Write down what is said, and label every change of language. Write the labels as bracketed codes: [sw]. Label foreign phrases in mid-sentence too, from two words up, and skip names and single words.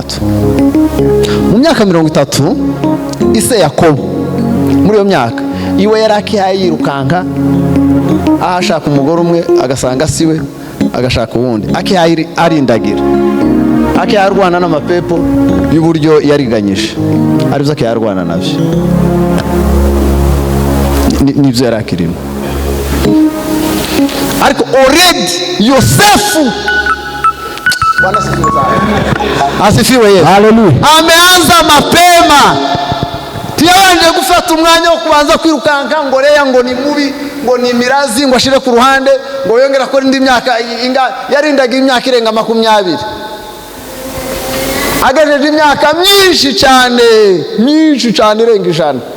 [rw] Mu myaka 30 ise Yakobo muri iyo myaka iwe yari akiyirukanka ahashaka umugore umwe, agasanga siwe, agashaka uwundi, arindagira, akiyarwana n'amapepo y'uburyo yariganyije, aribyo akiyarwana nabyo. Nibyo yari akirimo. [sw] Ariko already Yosefu asifiwe Yesu, haleluya, ameanza mapema. [rw] Tiyabanje gufata umwanya wo kubanza kwirukanka ngo Leya ngo ni mubi, ngo ni mirazi, ngo ashire ku ruhande, ngo yongera ko indi myaka yarindaga imyaka irenga 20. Agajeje imyaka myinshi cyane irenga 100.